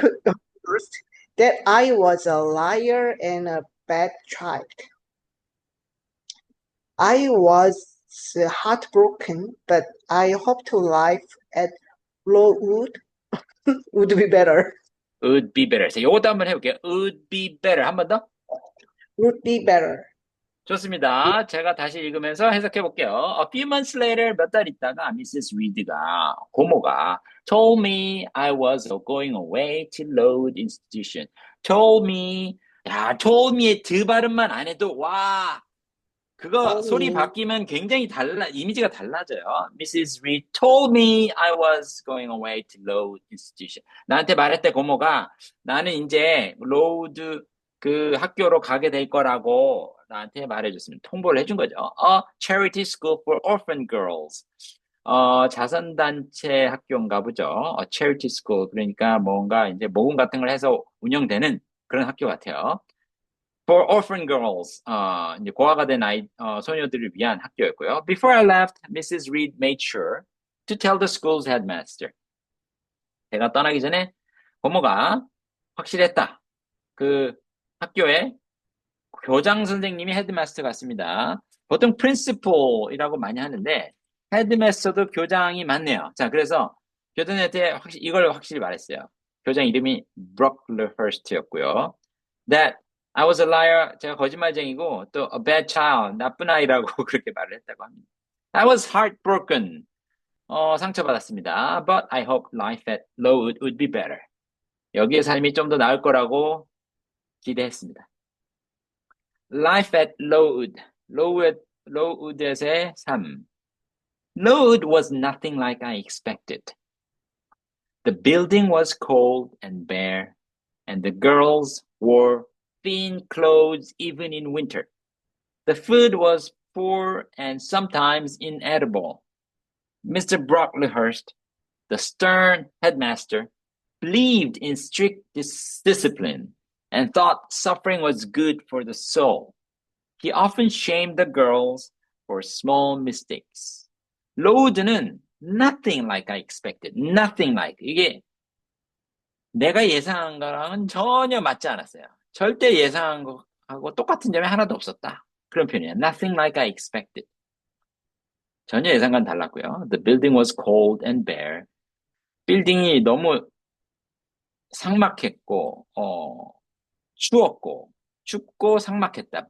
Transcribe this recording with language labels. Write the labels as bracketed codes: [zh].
[en] Blocklehurst, that I was a liar and a bad child. I was heartbroken, but I hoped life at Lowood would be better. would be better. [ko] 자, 요것도 한번 해볼게요. [en] would be better. [ko] 한 번 더. [en] Would be better. [ko] 좋습니다. 제가 다시 읽으면서 해석해 볼게요. [en] A few months later, [ko] 몇 달 있다가 [en] Mrs. Reed가, [ko] 고모가 [en] told me I was going away to Lowood Institution. told me, [ko] 야, told me의 드 발음만 안 해도 와, 그거 [en] told [ko] 소리 [en] me. [ko] 바뀌면 굉장히 이미지가 달라져요. [en] Mrs. Reed told me I was going away to Lowood Institution. [ko] 나한테 말했대, 고모가. 나는 이제 로우드 그 학교로 가게 될 거라고 나한테 말해줬습니다. 통보를 해준 거죠. [en] A charity school for orphan girls. [ko] 자선단체 학교인가 보죠. [en] A charity school. [ko] 그러니까 뭔가 이제 모금 같은 걸 해서 운영되는 그런 학교 같아요. [en] For orphan girls, [ko] 이제 고아가 된 소녀들을 위한 학교였고요. [en] Before I left, Mrs. Reed made sure to tell the school's headmaster. [ko] 제가 떠나기 전에 고모가 확실했다. 그 학교에 교장 선생님이 헤드마스터 같습니다. 보통 principal이라고 많이 하는데 헤드마스터도 교장이 맞네요. 자, 그래서 교장한테 이걸 확실히 말했어요. 교장 이름이 Brocklehurst였고요. [en] That I was a liar. [ko] 제가 거짓말쟁이고 또 [en] a bad child. [ko] 나쁜 아이라고 그렇게 말을 했다고 합니다. [en] I was heartbroken. [ko] 상처받았습니다. [en] But I hope life at Lowood would be better. [ko] 여기의 삶이 좀 더 나을 거라고 기대했습니다. [en] Life at Lowood. Lowood의 삶. Lowood was nothing like I expected. The building was cold and bare, and the girls wore thin clothes even in winter. The food was poor and sometimes inedible. Mr. Brocklehurst, the stern headmaster, believed in strict discipline and thought suffering was good for the soul. He often shamed the girls for small mistakes. 로우드는 nothing like I expected. Nothing like. [ko] 이게 내가 예상한 거랑은 전혀 맞지 않았어요. 절대 예상한 거하고 똑같은 점이 하나도 없었다. 그런 표현이에요. [en] Nothing like I expected. [ko] 전혀 예상과는 달랐고요. [en] The building was cold and bare. [ko] 빌딩이 너무 삭막했고, 추웠고, 춥고 삭막했다.